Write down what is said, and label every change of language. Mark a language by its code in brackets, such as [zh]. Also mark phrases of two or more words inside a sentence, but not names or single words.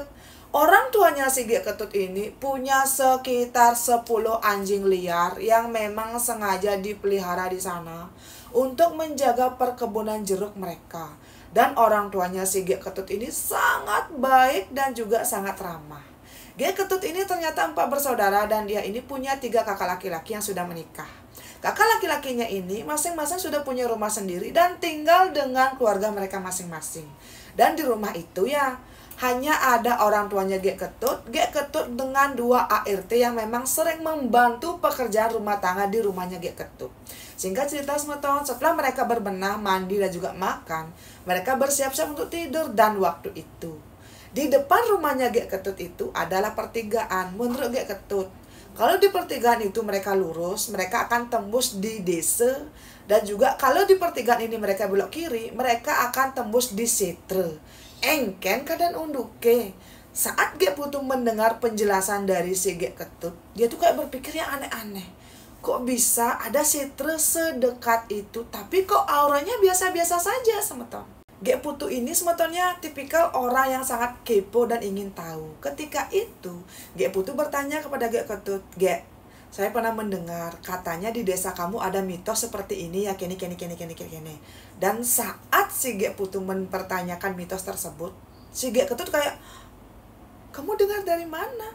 [id] Orang tuanya si Gek Ketut ini punya sekitar 10 anjing liar yang memang sengaja dipelihara di sana untuk menjaga perkebunan jeruk mereka. Dan orang tuanya si Gek Ketut ini sangat baik dan juga sangat ramah. Gek Ketut ini ternyata 4 bersaudara dan dia ini punya 3 kakak laki-laki yang sudah menikah. Kakak laki-lakinya ini masing-masing sudah punya rumah sendiri dan tinggal dengan keluarga mereka masing-masing. Dan di rumah itu ya, hanya ada orang tuanya Gek Ketut dengan 2 ART yang memang sering membantu pekerjaan rumah tangga di rumahnya Gek Ketut. Singkat cerita semeton, setelah mereka berbenah, mandi dan juga makan, mereka bersiap-siap untuk tidur. Dan waktu itu, di depan rumahnya Gek Ketut itu adalah pertigaan. Menurut Gek Ketut, kalau di pertigaan itu mereka lurus, mereka akan tembus di desa. Dan juga kalau di pertigaan ini mereka belok kiri, mereka akan tembus di setre. [ban] Engken keadaan unduke. [id] Saat Gek Putu mendengar penjelasan dari si Gek Ketut, dia tuh kayak berpikir yang aneh-aneh. Kok bisa ada setre sedekat itu, tapi kok auranya biasa-biasa saja semeton. Gek Putu ini semetonnya tipikal orang yang sangat kepo dan ingin tahu. Ketika itu, Gek Putu bertanya kepada Gek Ketut, "Gek, saya pernah mendengar katanya di desa kamu ada mitos seperti ini ya, kini. Dan saat si Gek Putu mempertanyakan mitos tersebut, si Gek Ketut kayak, "Kamu dengar dari mana?"